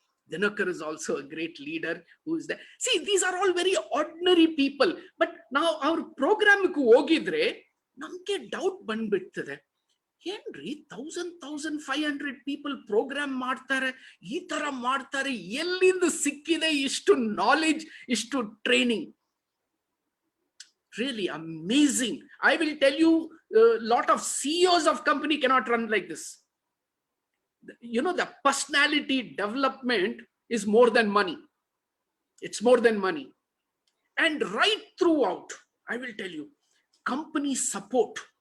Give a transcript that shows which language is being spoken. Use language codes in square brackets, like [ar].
[en] Dinakar is also a great leader who is there. See, these are all very ordinary people. But now our [kn] program ku hogidre namke doubt bandibittade. ಏನ್ರಿ 1500 people program ಮಾಡ್ತಾರೆ, ಈ ತರ ಮಾಡ್ತಾರೆ, ಎಲ್ಲಿಂದ ಸಿಕ್ಕಿದೆ ಇಷ್ಟು knowledge, ಇಷ್ಟು training? [en] Really amazing. I will tell you, a lot of CEOs of company cannot run like this. The personality development is more than money. It's more than money. And right throughout, I will tell you, company support.